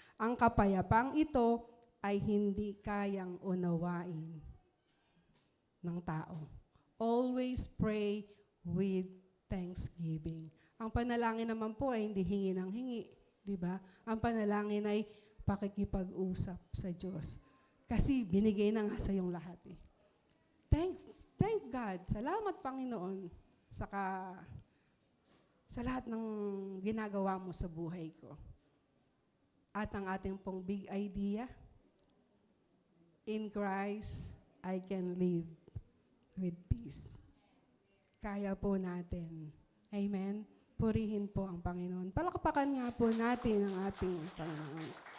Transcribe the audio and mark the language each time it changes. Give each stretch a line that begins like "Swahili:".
Filipino: Ang kapayapang ito ay hindi kayang unawain ng tao.
English: Always pray with thanksgiving.
Filipino: Ang panalangin naman po ay hindi hingi ng hingi, di ba? Ang panalangin ay pakikipag-usap sa Diyos. Kasi binigay na nga sa iyong lahat eh.
English: Thank God.
Filipino: Salamat, Panginoon, sa lahat ng ginagawa mo sa buhay ko. At ang ating pong
English: big idea, in Christ, I can live with peace.
Filipino: Kaya po natin. Amen? Purihin po ang Panginoon. Palakpakan nga po natin ang ating Panginoon.